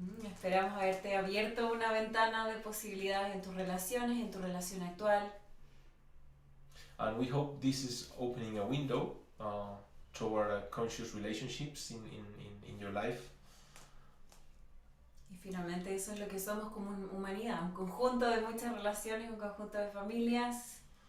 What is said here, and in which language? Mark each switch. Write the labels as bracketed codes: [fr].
[es] Esperamos haberte abierto una ventana de posibilidades en tus relaciones, en tu relación actual. [en] And we hope this is opening a window toward conscious relationships in your life. [es] Y finalmente eso es lo que somos como humanidad, un conjunto de muchas relaciones, un conjunto de familias.